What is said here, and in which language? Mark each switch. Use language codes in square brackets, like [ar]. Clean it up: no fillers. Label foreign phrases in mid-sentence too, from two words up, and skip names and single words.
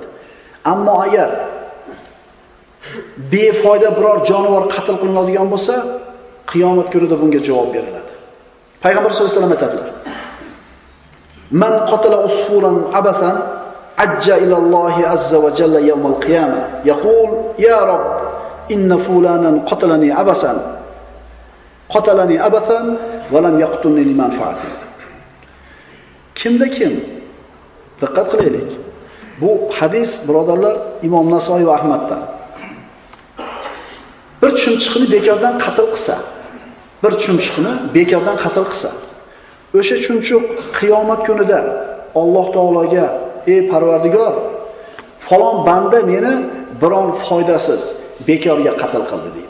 [uz] Ammo agar befoyda biror jonivor qatl qilinadigan bo'lsa, qiyomat kunida bunga javob beriladi. [ar] Payg'ambar صلى الله عليه وسلم aytadilar: "من قتل عصفورا عبثا عج إلى الله عز وجل يوم القيامة يقول: يا رب إن فلانا قتلني عبثا ولم يقتلني لمنفعة." [uz] Kimda kim? Diqqat qilaylik. Bu hadis birodarlar Imom Nasoiy va Ahmaddan. Bir chumchuqni bekordan qatl qilsa, o'sha chumchuq qiyomat kunida Alloh taologa: "Ey Parvardigor, falon banda meni biron foydasiz bekorga qatl qildi" deydi.